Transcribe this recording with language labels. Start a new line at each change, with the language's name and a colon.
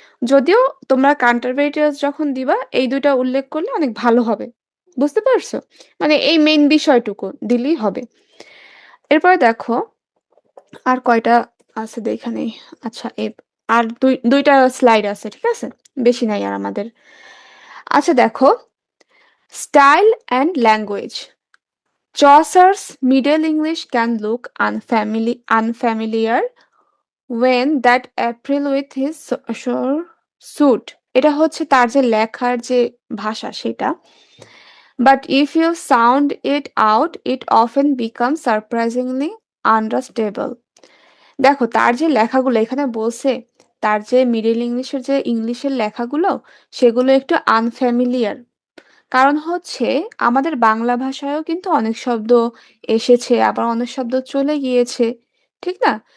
Bangla: যদিও তোমরা কন্ট্রিবিউটরস যখন দিবা এই দুইটা উল্লেখ করলে অনেক ভালো হবে, বুঝতে পারছো? মানে এই মেইন বিষয়টুকু দিলেই হবে। এরপরে দেখো আর কয়টা আছে দেখে নেই। আচ্ছা, আর দুইটা স্লাইড আছে, ঠিক আছে, বেশি নাই আর আমাদের। আচ্ছা দেখো, style and language.
English: Chaucer's Middle English can look unfamiliar when that April with his shore suit.
Bangla: এটা হচ্ছে তার যে লেখার যে ভাষা সেটা।
English: But if you sound it out, it often becomes surprisingly understandable.
Bangla: দেখো তার যে লেখাগুলো এখানে বলছে, তার যে মিডল ইংলিশের যে ইংলিশের লেখাগুলো সেগুলো একটু আনফ্যামিলিয়ার। কারণ হচ্ছে আমাদের বাংলা ভাষায়ও কিন্তু অনেক শব্দ এসেছে, আবার অনেক শব্দ চলে গিয়েছে, ঠিক না?